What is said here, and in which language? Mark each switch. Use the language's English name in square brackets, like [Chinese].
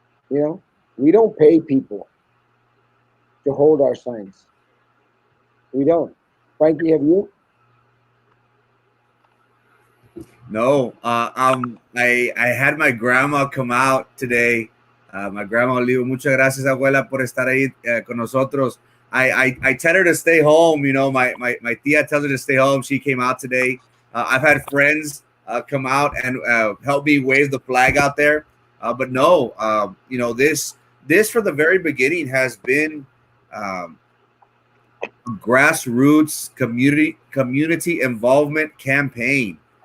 [English] You know, we don't pay people to hold our signs. We don't. Frankie, have you? No, I had my grandma come out today. My grandma [Spanish] Olivo, muchas gracias, abuela, por estar ahí con nosotros. [English] I tell her to stay home. You know, my tia tells her to stay home. She came out today. I've had friends come out and help me wave the flag out there. But no, you know, this from the very beginning has been grassroots community involvement campaign.